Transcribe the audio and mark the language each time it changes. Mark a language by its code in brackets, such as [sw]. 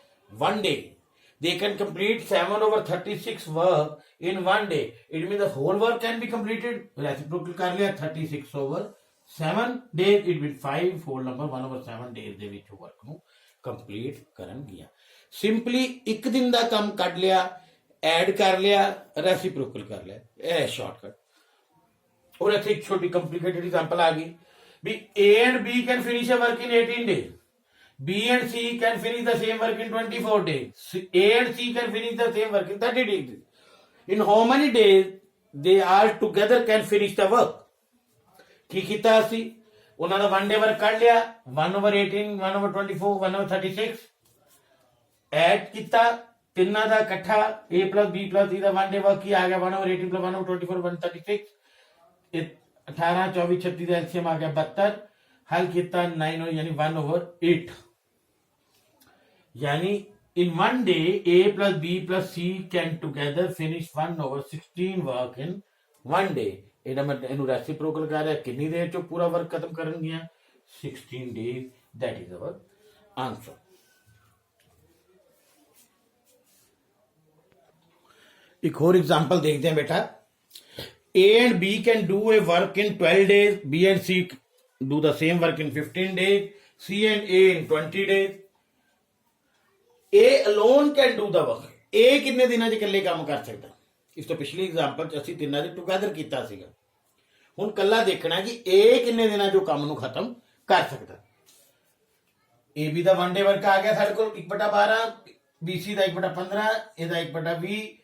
[en] 1 day they can complete 7/36 work in 1 day. It means the whole work can be completed. Reciprocal [hi] कर लिया [en] 36/7 days. It means 5 whole number 1/7 days ਦੇ ਵਿੱਚ work ਨੂੰ complete ਕਰਨ ਗਿਆ। [pa] Simply ਇੱਕ ਦਿਨ ਦਾ ਕੰਮ ਕੱਢ ਲਿਆ, ਐਡ ਕਰ ਲਿਆ, reciprocal ਕਰ ਲਿਆ। ਇਹ ਸ਼ਾਰਟਕਟ। ਔਰ ਇੱਥੇ ਇੱਕ ਛੋਟੀ [en] complicated example ਆ ਗਈ ਵੀ A and B can finish a work in 18 days. B and C can finish the same work in 24 days. A and C can finish the same work in 30 days. In how many days they all together can finish the work? [pa] ਕੀ ਕੀਤਾ ਅਸੀਂ? ਉਹਨਾਂ ਦਾ 1 day work ਕੱਢ ਲਿਆ, 1/18, 1/24, 1/36, add ਕੀਤਾ ਤਿੰਨਾਂ ਦਾ ਇਕੱਠਾ, A plus B plus C ਦਾ 1 day work ਕੀ ਆ ਗਿਆ? 1/18 plus 1/24, 1/36, 18, 24, 36 ਦਾ LCM ਆ ਗਿਆ 72, [hi] हल कितना 9 यानी 1/8। [en] यानी in 1 day A plus B plus C can together finish 1/16 work in 1 day. [pa] ਇਹਦਾ ਮਤਲਬ ਇਹਨੂੰ ਰੈਸਿਪਰੋਕਲ ਕਰ ਰਿਹਾ, ਕਿੰਨੀ ਦੇਰ 'ਚ ਪੂਰਾ ਵਰਕ ਖਤਮ ਕਰਨਗੀਆਂ? [en] 16 days. That is our answer. [pa] ਇੱਕ ਹੋਰ ਐਗਜ਼ਾਮਪਲ ਦੇਖਦੇ ਹਾਂ ਬੇਟਾ। [en] A and B can do a work in 12 days. B and C do the same work in 15 days. C and A in 20 days. A alone can do the work. [pa] A ਕਿੰਨੇ ਦਿਨਾਂ 'ਚ ਇਕੱਲੇ ਕੰਮ ਕਰ ਸਕਦਾ? ਇਸ ਤੋਂ ਪਿਛਲੀ ਐਗਜ਼ਾਮਪਲ ਚ ਅਸੀਂ ਤਿੰਨਾਂ ਦੇ ਟੁਗੇਦਰ ਕੀਤਾ ਸੀਗਾ। ਹੁਣ ਕੱਲਾ ਦੇਖਣਾ ਕਿ ਇਹ ਕਿੰਨੇ ਦਿਨਾਂ ਚੋਂ ਕੰਮ ਨੂੰ ਖਤਮ ਕਰ ਸਕਦਾ। A B ਦਾ 1 day work ਆ ਗਿਆ ਸਾਡੇ ਕੋਲ 1/12, BC ਦਾ 1/15, ਇਹਦਾ 1/20।